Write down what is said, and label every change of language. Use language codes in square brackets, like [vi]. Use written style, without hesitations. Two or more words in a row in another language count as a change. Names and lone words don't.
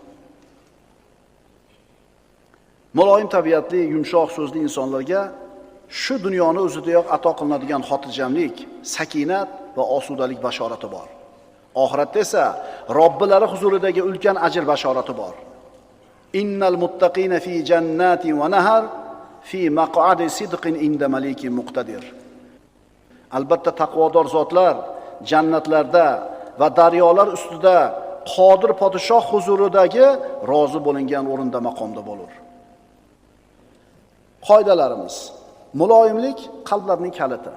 [uz] Muloyim tabiatli, yumshoq so'zli insonlarga shu dunyoni o'zidayoq ato qilinadigan xotirjamlik, sakinat va osudalik bashorati bor. Oxiratda esa Robbilari huzuridagi ulkan ajr bashorati bor. [ar] إن المتقين في جنات ونهر في مقعد صدق عند مليك مقتدر. [uz] Albatta taqvodor zotlar jannatlarda va daryolar ustida qodir podshoh huzuridagi rozi bo'lingan o'rinda maqomda bo'lur. Qoidalarimiz: muloyimlik qalblarning kaliti.